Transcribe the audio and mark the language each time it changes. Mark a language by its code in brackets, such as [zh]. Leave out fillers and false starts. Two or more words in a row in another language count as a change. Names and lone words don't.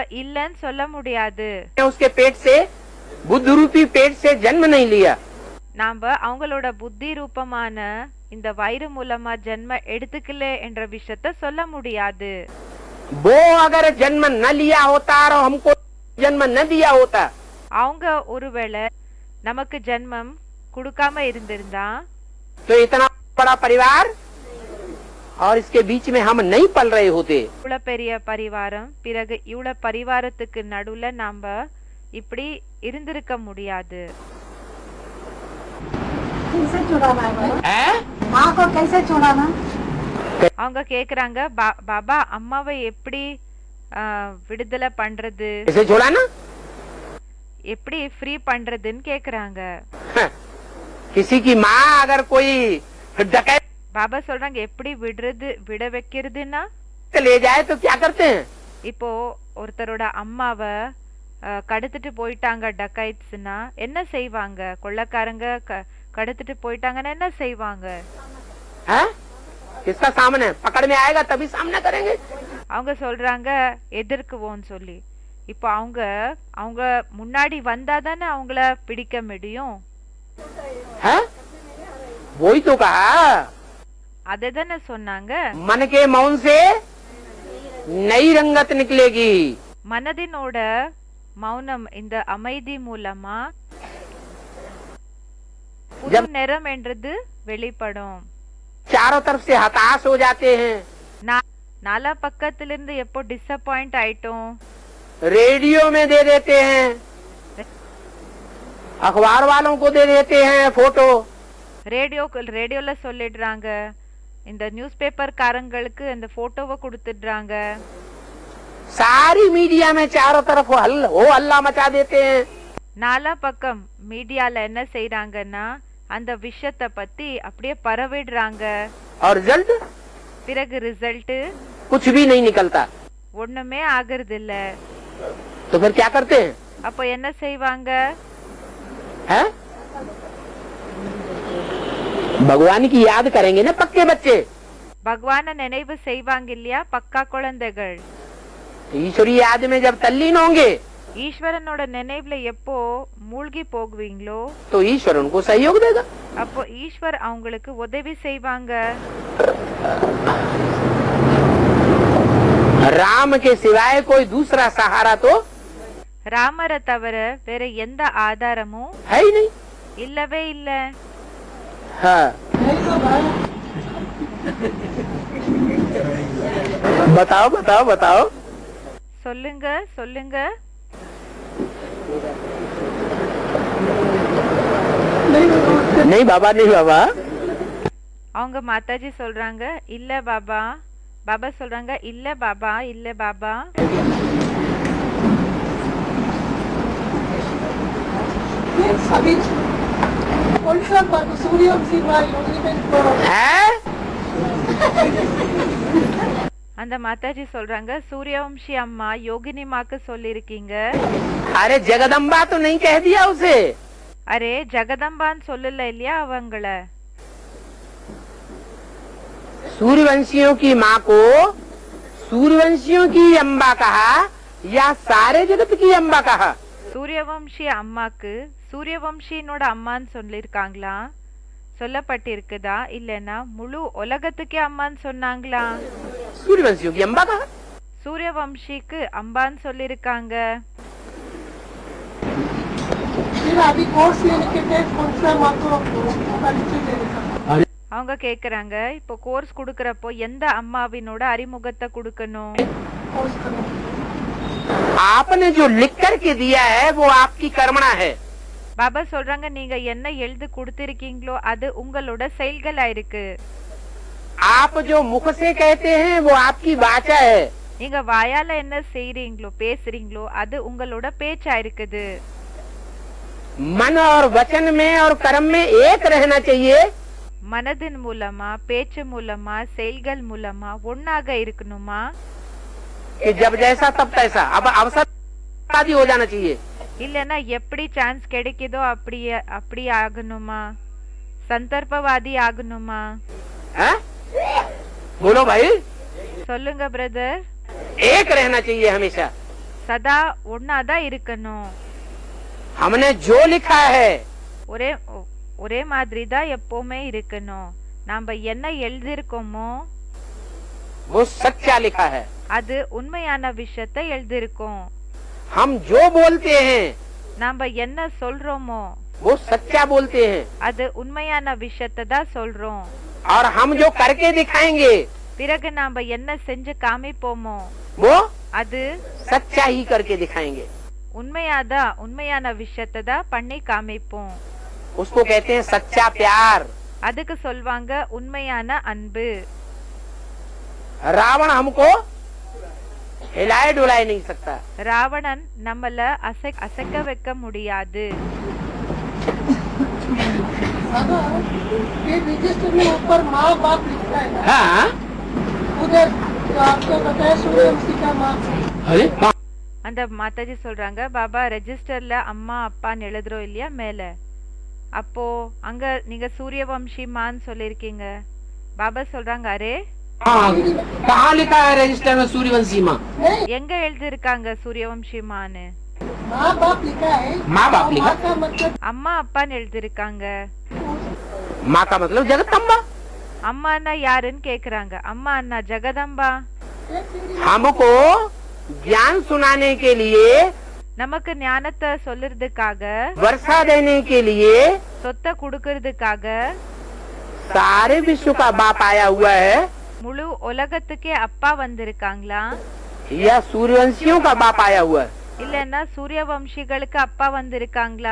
[ta] நம்ம இல்லன்னு சொல்ல முடியாது. [hi] उसके पेट से, बुद्ध रूपी पेट से जन्म नहीं लिया. [ta] நாம அவங்களோட புத்தி ரூபமான இந்த வயிறு மூலமா ஜென்ம எடுத்துக்கல என்ற விஷயத்த சொல்ல முடியாது. [hi] वो अगर जन्म न लिया होता और हमको जन्म न दिया होता, [ta] அவங்க ஒருவேளை நமக்கு ஜென்மம் கொடுக்காம இருந்திருந்தா [hi] तो इतना बड़ा परिवार और इसके बीच में हम नहीं पल रहे होते. [ta] இவ்வளவு பெரிய பரிவாரம், பிறகு இவ்வளவு பரிவாரத்துக்கு நடுவுல நாம இப்படி இருந்திருக்க முடியாது. [hi] कैसे छुड़ाना है? है? माँ को कैसे छुड़ाना? [ta] அவங்க கேக்குறாங்க பாபா அம்மாவை எப்படி விடுதலை பண்றது, [hi] इसे छोड़ाना, [ta] எப்படி ஃப்ரீ பண்றதுன்னு கேக்குறாங்க. [hi] किसी की माँ अगर कोई डकैत [ta] பாபா சொல்றாங்க எப்படி விட வைக்கிறதுன்னா [hi] ले जाए तो क्या करते हैं? [ta] இப்போ ஒருத்தரோட அம்மாவை கடத்திட்டு போயிட்டாங்க டக்கைட்ஸ்னா என்ன செய்வாங்க? கொள்ளக்காரங்க கடத்திட்டு போயிட்டாங்கன்னா என்ன செய்வாங்க? [hi] है? किसका सामने पकड़ में आएगा तभी सामना करेंगे. [ta] அவங்க சொல்றாங்க எதிர்க்குவோன்னு சொல்லி. இப்போ அவங்க முன்னாடி வந்தாதானே அவங்கள பிடிக்க முடியும். [hi] है? वही तो कहा, [ta] அததானே சொன்னாங்க. [hi] मन के मौन से नई रंगत निकलेगी. [ta] மனதினோட மௌனம், இந்த அமைதி மூலமா புது நிறம் என்றது வெளிப்படும். [hi] चारों तरफ से हताश हो जाते हैं. [ta] நாலா பக்கத்துல இருந்து எப்போ டிசப்பாயிண்ட் ஆயிட்டோம், [hi] रेडियो में दे देते हैं, अखबार वालों को दे देते हैं फोटो। [ta] ரேடியோல சொல்லிடுறாங்க, இந்த [en] news paper [ta] காரங்களுக்கு அந்த போட்டோவை கொடுத்துடுறாங்க. [hi] सारी मीडिया में चारों तरफ हो हल्ला मचा देते हैं। [ta] நாலா பக்கம் மீடியால என்ன செய்யறாங்கன்னா அந்த விஷயத்தை பத்தி அப்படியே பரவிடுறாங்க. [hi] और रिजल्ट, [ta] பிறகு ரிசல்ட் [hi] कुछ भी नहीं निकलता। [ta] ஒண்ணுமே ஆகிறது இல்ல. [hi] तो फिर क्या करते हैं? [ta] அப்போ என்ன செய்வாங்க? [hi] है? भगवान की याद करेंगे ना पक्के बच्चे। [ta] பகவான நினைவு செய்வாங்க இல்லையா பக்கா குழந்தைகள். [hi] ईश्वरी याद में जब तल्लीन होंगे [ta] ஈஸ்வரனோட நினைவுல எப்போ மூழ்கி போகுவீங்களோ [hi] तो ईश्वर उनको सहयोग देगा। [ta] அப்போ ஈஸ்வர் அவங்களுக்கு உதவி செய்வாங்க. [hi] राम के सिवाय कोई दूसरा सहारा तो [ta] ராமரை தவிர வேற எந்த ஆதாரமும் [hi] है ही नहीं। [ta] இல்லவே இல்ல. [hi] हाँ। बताओ बताओ बताओ। [ta] சொல்லுங்க சொல்லுங்க. [hi] नहीं बाबा, नहीं बाबा। [ta] அவங்க மாதாஜி சொல்றாங்க இல்ல பாபா. பாபா சொல்றாங்க இல்ல பாபா, இல்ல பாபா. [hi] अभी उल्टा सूर्यवंशी योगी में है? [ta] அந்த மாதாஜி சொல்றாங்க சூரியவம்சி அம்மா யோகினி மாக்கு சொல்லிருக்கீங்க. [hi] अरे जगदम्बा तो नहीं कह दिया उसे। [ta] அரே ஜெகதம்பான்னு சொல்லல இல்லையா அவங்கள. [hi] सूर्यवंशियों की माँ को सूर्यवंशियों की अम्बा कहा या सारे जगत की अम्बा कहा? [ta] சூரியவம்சி அம்மாக்கு சூரியவம்சினோட அம்மான்னு சொல்லிருக்காங்களா, சொல்லப்பட்டிருக்குதா, இல்லனா முழு உலகத்துக்கே அம்மான்னு சொன்னாங்களா? [hi] सूर्यवंशियों की अम्बा कहा। [ta] சூரியவம்சிக்கு அம்பான்னு சொல்லிருக்காங்க. [hi] फिर अभी कोर्स लेने के लिए कौन सा माँ को परिचय देगा? [ta] அவங்க கேக்குறாங்க இப்போ கோர்ஸ் குடுக்கறப்போ எந்த அம்மாவினோட அறிமுகத்தை கொடுக்கணும்? [hi] कोर्स करो। आपने जो लिख करके दिया है वो आपकी कर्मणा है। [ta] பாபா சொல்றாங்க நீங்க என்ன எழுதி கொடுத்திருக்கீங்களோ அது உங்களோட செயல்களா இருக்கு. [hi] आप जो मुख से कहते हैं वो आपकी वाचा है। [ta] நீங்க வாயால என்ன செய்றீங்களோ பேசுறீங்களோ அது உங்களோட பேச்சா இருக்குது. [hi] मन और वचन में और कर्म में एक रहना चाहिए। [ta] மனதின் மூலமா பேச்சு மூலமா செயல்கள் மூலமா ஒன்னாக இருக்கணுமா? [hi] कि जब जैसा तब तैसा, अब अवसर आदि हो जाना चाहिए। [ta] இல்லனா எப்படி சான்ஸ் கிடைக்குதோ அப்படி ஆகணுமா? சந்தர்ப்பவாதி ஆகணுமா? [hi] है? बोलो भाई। [ta] சொல்லுங்க பிரதர். [hi] एक रहना चाहिए हमेशा। [ta] சதா ஒன்னாதான் இருக்கணும். [hi] हमने जो लिखा है [ta] ஒரே மாதிரி தான் எப்பவுமே இருக்கணும். நாம என்ன எழுதிருக்கோமோ [hi] वो सच्चा लिखा है। [ta] அது உண்மையான விஷயத்தை எழுதிருக்கோம். [hi] हम जो बोलते हैं [ta] நாம என்ன சொல்றோமோ [hi] वो सच्चा बोलते हैं। [ta] அது உண்மையான விஷயத்தை தான் சொல்றோம். [hi] और हम जो करके दिखाएंगे [ta] பிறகு நாம என்ன செஞ்சு காமிப்போமோ [hi] वो [ta] அது [hi] सच्चा ही करके दिखाएंगे। [ta] உண்மையான விஷயத்தை தான் பண்ணி காமிப்போம். [hi] उसको कहते हैं सच्चा प्यार। [ta] அதுக்கு சொல்வாங்க உண்மையான அன்பு. [hi] रावण हमको हिलाए डुलाए नहीं सकता। [ta] ராவணன் நம்மள அசைக்க வைக்க முடியாது. [hi] ये रजिस्टर में ऊपर माँ बाप लिखा है ना, हाँ। उधर जो आपको बताया सूर्यवंशी का माँ। अरे [ta] அந்த மாதாஜி சொல்றாங்க பாபா ரெஜிஸ்டர்ல அம்மா அப்பான்னு எழுதுறோம் இல்லையா மேல, அப்போ அங்க நீங்க சூரியவம்சி மான்னு சொல்லிருக்கீங்க. பாபா சொல்றாங்க அரே [hi] कहाँ लिखा है रजिस्टर में सूर्यवंशी माँ? [ta] எங்க எழுதிருக்காங்க சூரியவம்சி மான்னு? [hi] माँ बाप लिखा है। माँ बाप लिखा। माँ का मतलब [ta] அம்மா அப்பான்னு எழுதிருக்காங்க. [hi] माँ का मतलब जगदम्बा। [ta] அம்மான்னா யாருன்னு கேக்குறாங்க. அம்மா அண்ணா ஜெகதம்பா. [hi] हमको ज्ञान सुनाने के लिए, [ta] நமக்கு ஞானத்தை சொல்லுறதுக்காக, [hi] वर्षा देने के लिए [ta] சொத்தை குடுக்கறதுக்காக [hi] सारे विश्व का बाप आया हुआ है। [ta] முழு உலகத்துக்கே அப்பா வந்திருக்காங்களா? [hi] या सूर्यवंशियों का बाप आया हुआ है, [ta] இல்லன்னா சூரிய வம்சிகளுக்கு அப்பா வந்திருக்காங்களா?